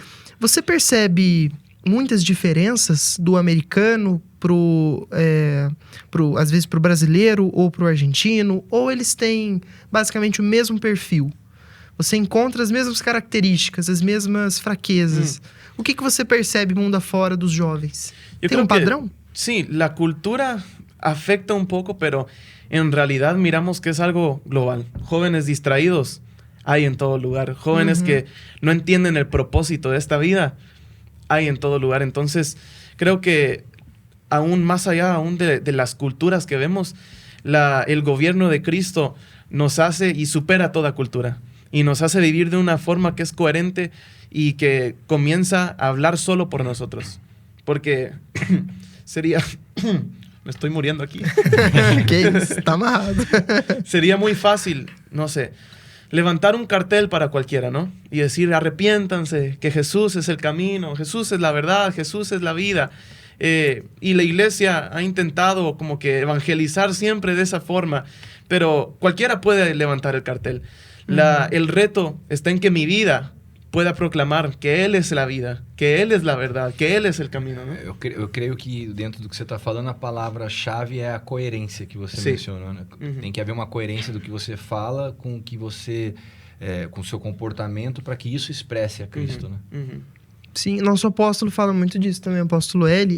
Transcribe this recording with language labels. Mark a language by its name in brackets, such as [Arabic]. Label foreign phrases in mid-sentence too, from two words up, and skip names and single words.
[Portuguese] Você percebe muitas diferenças do americano às vezes pro brasileiro ou pro argentino? Ou eles têm basicamente o mesmo perfil? Você encontra as mesmas características, as mesmas fraquezas. O que você percebe mundo afora dos jovens? [Spanish] Yo [Portuguese] Tem [Spanish] creo [Portuguese] padrão? [Spanish] Sí, la cultura afecta un poco, pero en realidad miramos que es algo global. Jóvenes distraídos hay en todo lugar. Jóvenes que no entienden el propósito de esta vida hay en todo lugar. Entonces, creo que aún más allá aún de las culturas que vemos, el gobierno de Cristo nos hace y supera toda cultura. Y nos hace vivir de una forma que es coherente y que comienza a hablar solo por nosotros. Porque sería... Me estoy muriendo aquí. [Portuguese] Que isso, tá amarrado. [Spanish] Sería muy fácil, no sé, levantar un cartel para cualquiera, ¿no? Y decir: arrepiéntanse, que Jesús es el camino, Jesús es la verdad, Jesús es la vida. Y la iglesia ha intentado como que evangelizar siempre de esa forma, pero cualquiera puede levantar el cartel. El reto está en que mi vida pueda proclamar que Él es la vida, que Él es la verdad, que Él es el camino, ¿no? [Portuguese] Eu creio que dentro do que você está falando, a palavra-chave é a coerência que você Sim. mencionou, né? Tem que haver uma coerência do que você fala com o que você... com o seu comportamento, para que isso expresse a Cristo, né? Sim, nosso apóstolo fala muito disso também, o apóstolo L.